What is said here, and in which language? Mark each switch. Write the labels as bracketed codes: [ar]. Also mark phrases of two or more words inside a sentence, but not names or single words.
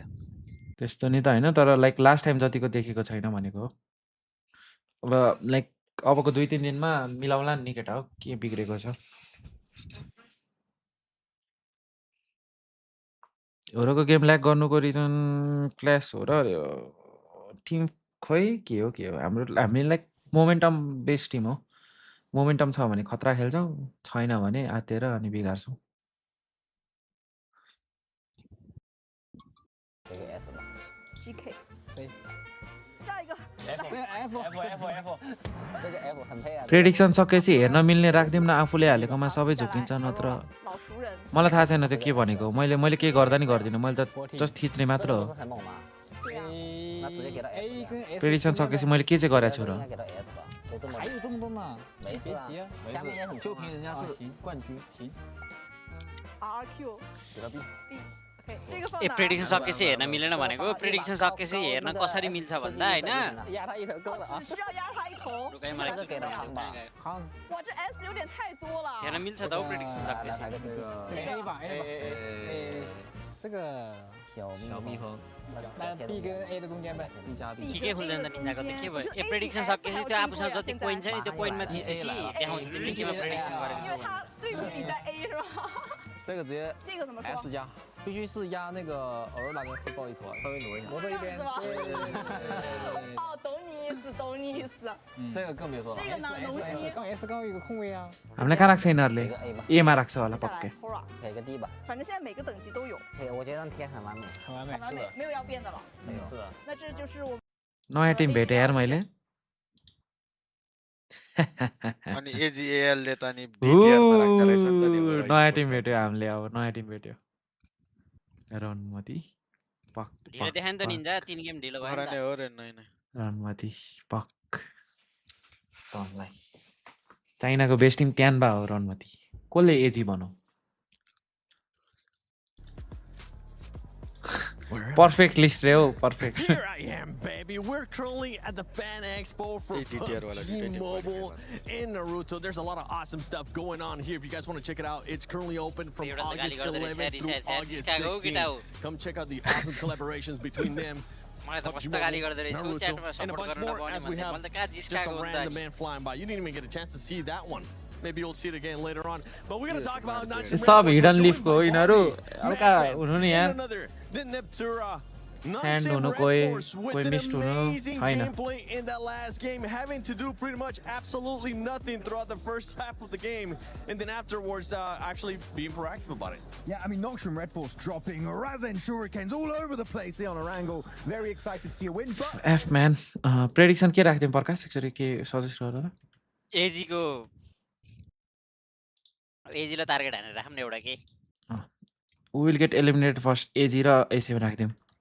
[ne] त्यस्तो नि त हैन तर [en] like last time [ne] जतिको देखेको छैन भनेको हो अब लाइक अबको 2-3 दिनमा मिलाउला नि केटा हो के बिग्रेको छ होरको [en] game lag [ne] गर्नुको [en] reason clash [ne] हो र टिम खोइ के हो हामी [en] like momentum based team [ne] हो मोमेन्टम छ भने खतरा खेल्छौँ छैन भने आतेर अनि बिगार्छौँ [zh] GK 下一个 [ne] प्रेडिक्सन सकेपछि हेर्न मिल्ने राख्दिउँ न आफूले हालेकोमा सबै झुकिन्छ नत्र मलाई थाहा छैन त्यो के भनेको मैले के गर्दा नि गर्दिनँ मैले त जस्ट थिच्ने मात्र हो प्रेडिक्सन सकेपछि मैले के चाहिँ गरेको छु र [zh] 还有这么多呢，没事啊，下面也很就凭人家是冠军，行。 RQ 给他 B。这个放 [ne] ए प्रेडिक्सन सकेपछि हेर्न मिलेन भनेको प्रेडिक्सन सकेपछि हेर्न कसरी मिल्छ भन्दा हैन [zh] 压他一头够了啊，只需要压他一头。 [ne] रुकाई मलाई के [zh] 哇，这 S 有点太多了。 [ne] हेर्न मिल्छ त प्रेडिक्सन सकेपछि [zh] 这个小蜜蜂，那 B 跟 A 的中间呗，B 加 B。 [ne] के खुल्दैन त निन्जाको त के भयो ए प्रेडिक्सन सकेपछि त्यो आफूसँग जति पोइन्ट छ नि त्यो पोइन्टमा थिचेपछि देखाउँछ तिमीले के प्रेडिक्सन गरेको [zh] 因为他对比你在 A 是吧？这个直接这个怎么说 S 加，必须是压那个欧若拉跟黑豹一坨，稍微挪一下，挪到一边。哦，懂你意思，懂你意思。这个更别说了，这个呢，龙溪。刚 S 刚有一个空位啊。 [ne] हामीलाई कहाँ राख्छ यिनीहरूले एमा राख्छ होला पक्कै [zh] 给个 D 吧。反正现在每个等级都有。我觉得贴很完美，很完美，很完美，没有要变的了。没有，是的。那这就是我。 [ne] नयाँ टिम भेटे यार मैले अनि एजीएल ले त नि डिटिआर मा राख्दै रहेछ नि त नि नयाँ टिम भेट्यो हामीले अब नयाँ टिम भेट्यो रनमती पक ढिलो देखायो नि त निन्जा 3 गेम ढिलो भयो नि हराने हो रे नै नै रनमती पक तँलाई चाइनाको [en] best team [ne] क्यानभा हो रनमती कसले एजी बनाऊ [en] Perfect list, Reo. Perfect. Here I am, baby. We're currently at the Fan Expo for PUBG Mobile in Naruto. There's a lot of awesome stuff going on here. If you guys want to check it out, it's currently open from August 11th through August 16th. Come check out the awesome collaborations between them. PUBG Mobile, Naruto, and a bunch more as we have just a random man flying by. You didn't even get a chance to see that one. Maybe you'll see it again later on. But we're going to talk about not just [ne] सब [en] hidden leaf [ne] को यिनीहरु हल्का हुनु नि यार स्यान्ड हुनु कोही मिस्ट हुनु छैन [en] in that last game, having to do pretty much absolutely nothing throughout the first half of the game, and then afterwards actually being proactive about it. Yeah, I mean, Nocturne Red Force dropping Razen Shurikens all over the place here on Erangel. Very excited to see a win, but F man, [ne] prediction के राख्दिम प्रकाश एकचोटी के सजेस्ट गर न एजी को एजी ला टार्गेट हानेर राखौँ न एउटा के [en] we will get eliminated first [ne] एजी र A7 राख्दिम